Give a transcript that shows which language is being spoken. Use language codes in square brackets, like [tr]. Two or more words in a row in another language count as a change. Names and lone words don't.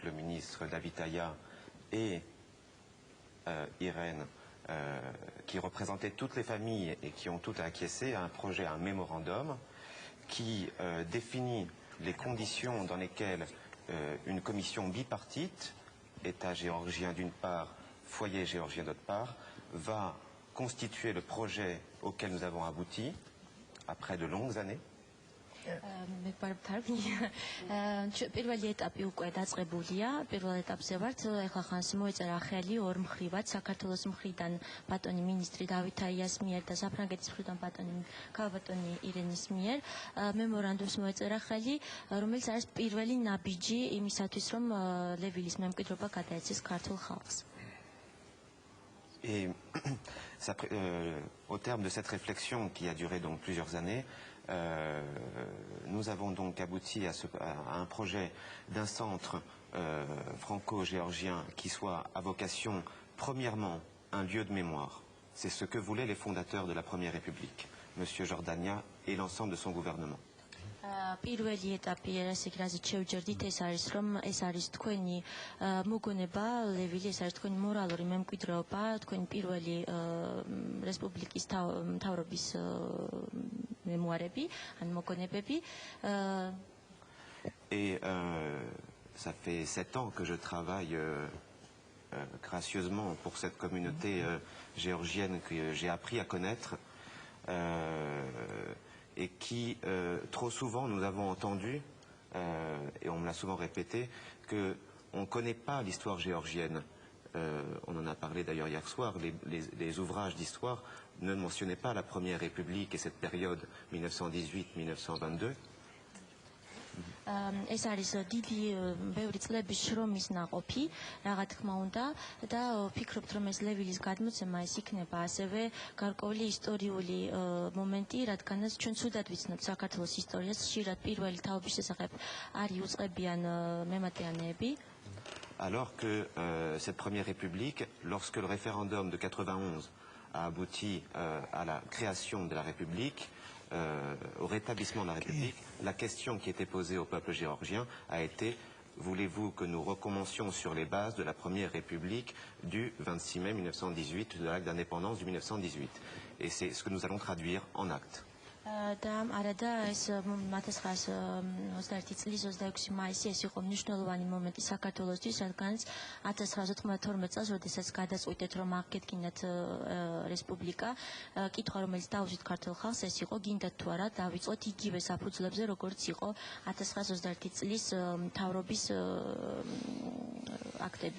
[fr] le ministre David Aya et Irène, qui représentaient toutes les familles et qui ont toutes acquiescé à un projet, à un mémorandum qui définit les conditions dans lesquelles une commission bipartite, État géorgien d'une part, foyer géorgien d'autre part, va constituer le projet auquel nous avons abouti après de longues années. [ka] პირველი ეტაპი უკვე დაწყებულია. პირველ ეტაპზე ვართ. ეხლა ხანს მოეწერა ხელი ორ მხრივად, საქართველოს მხრიდან ბატონი მინისტრი დავით აიას მიერ და საფრანგეთის მხრიდან ბატონი ირენის მიერ მემორანდუმს მოეწერა ხელი, რომელიც არის პირველი ნაბიჯი იმისათვის, რომ ლევილის მემკვიდრეობა გადაეცეს ქართულ ხალხს. [fr] Et au terme de cette réflexion qui a duré donc plusieurs années, nous avons donc abouti à un projet d'un centre franco-géorgien qui soit à vocation, premièrement, un lieu de mémoire. C'est ce que voulaient les fondateurs de la Première République, M. Jordania et l'ensemble de son gouvernement. [ka] პირველი ეტაპი ესე იგი რაზეც შევჯერდით ეს არის რომ ეს არის თქვენი მოგონება ლევილი ეს არის თქვენი მორალური მემკვიდრეობა თქვენი პირველი რესპუბლიკის მთავრობის მემუარები ან მოგონებები [fr] Et ça fait 7 ans que je travaille gracieusement pour cette communauté géorgienne que j'ai appris à connaître et qui, trop souvent, nous avons entendu, et on me l'a souvent répété, qu'on ne connaît pas l'histoire géorgienne. On en a parlé d'ailleurs hier soir, les ouvrages d'histoire ne mentionnaient pas la Première République et cette période 1918-1922. [ka] ეს არის დიდი ბევრი წლების შრომის ნაყოფი, რა თქმა უნდა, და ვფიქრობთ, რომ ეს ლევილის გადმოცემა ეს იქნება ასევე გარკვეული ისტორიული მომენტი, რადგანაც ჩვენ ცუდად ვიცნობთ საქართველოს ისტორიას, ხშირად პირველი თაობის შესახებ არ იუწყებიან მემატიანეები. [fr] Alors que cette Première République, lorsque le référendum de 91 a abouti à la création de la République, au rétablissement de la République, la question qui était posée au peuple géorgien a été « Voulez-vous que nous recommencions sur les bases de la Première République du 26 mai 1918, de l'acte d'indépendance du 1918 ?» Et c'est ce que nous allons traduire en actes. [ka] და არადა ეს 1921 წლის 26 მაისი ეს იყო მნიშვნელოვანი მომენტი საქართველოსთვის, რადგანაც 1992 წელს, როდესაც გადაწყვიტეთ, რომ აღგედგინათ რესპუბლიკა, კითხვა, რომელიც დაუშვით ქართულ ხალხს, ეს იყო გინდათ თუ არა დავიწყოთ იგივე საფუძვლებზე, როგორც იყო 1921 წლის მთავრობის აქტები.